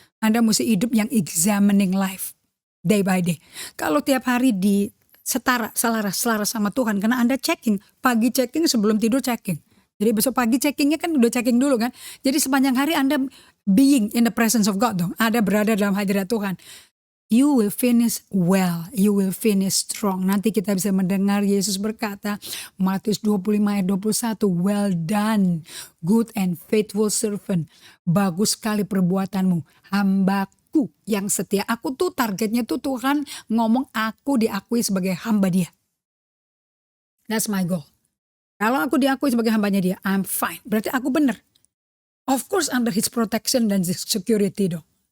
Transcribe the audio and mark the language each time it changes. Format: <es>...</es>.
<id>Anda mesti hidup yang</id> <en>examining life day by day.</en> <id>Kalau tiap hari di selaras sama Tuhan, karena Anda checking, pagi checking, sebelum tidur checking. Jadi besok pagi checkingnya kan udah checking dulu kan. Jadi sepanjang hari Anda</id> <en>being in the presence of God</en> <id>dong. Ada berada dalam hadirat Tuhan.</id> <en>You will finish well, you will finish strong.</en> <id>Nanti kita bisa mendengar Yesus berkata, Matius 25 ayat 21,</id> <en>well done, good and faithful servant.</en> <id>Bagus sekali perbuatanmu, hambaku yang setia. Aku tuh targetnya tuh Tuhan ngomong aku diakui sebagai hamba dia.</id> <en>That's my goal.</en> <id>Kalau aku diakui sebagai hambanya dia,</id> <en>I'm fine.</en> <id>Berarti aku benar.</id> <en>Of course under his protection dan security dong.</en>